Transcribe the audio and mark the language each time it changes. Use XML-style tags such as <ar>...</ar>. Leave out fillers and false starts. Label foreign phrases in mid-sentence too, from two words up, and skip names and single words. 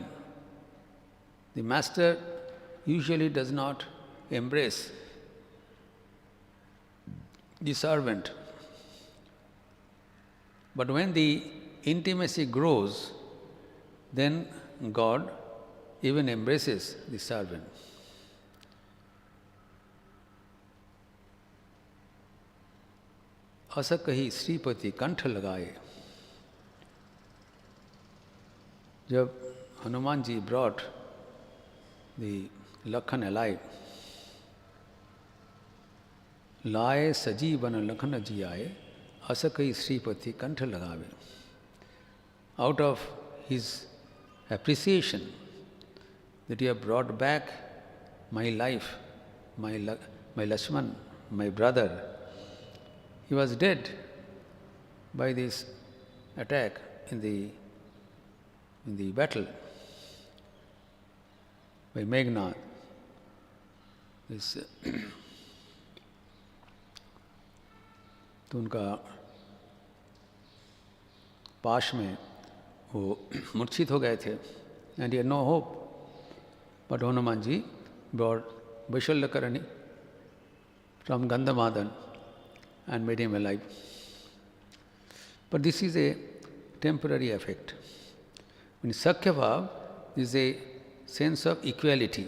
<en>The master usually does not embrace the servant. But when the intimacy grows, then God even embraces the servant.</en> <hi>असकही श्रीपति कंठ लगाए.</hi> <en>जब हनुमान जी brought the Lakhan alive,</en> <hi>लाए सजीवन लखन जी आए, असकही श्रीपति कंठ लगावे.</hi> <en>Out of his appreciation that you have brought back my life, my Lakshman, my brother. He was dead by this attack in the battle by Meghnad.</en> <hi>तो उनका पाश में वो मूर्छित हो गए थे,</hi> <en>and he had no hope. But Hanumanji brought Vaishalyakarani from Gandhamadan and made him alive. But this is a temporary effect. In Sakhya Bhav, there is a sense of equality.</en>